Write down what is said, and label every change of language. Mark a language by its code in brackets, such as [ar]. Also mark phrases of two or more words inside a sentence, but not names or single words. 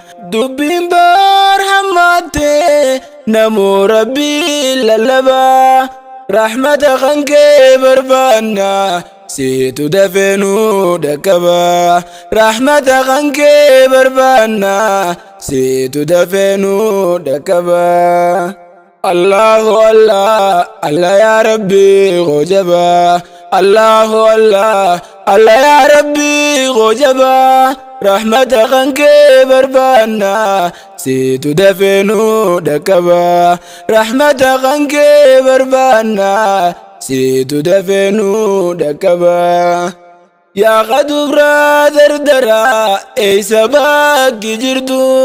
[om] Dubbiin bar hammaatte, namoo Rabbii lallaba. Rahmata kan kee barbaanna, siitu dafee nu dhaqqaba. Rahmata kan kee barbaanna, siitu dafee nu dhaqqaba. [ar] الله الله، الله يا رب, hojaba. الله الله، الله يا رب, hojaba. [om] Rahmata kan kee barbaanna, siitu dafee nu dhaqqaba. Rahmata kan kee barbaanna, siitu dafee nu dhaqqaba. Yaa qadubraa dardara, eeysa bakki jirtu?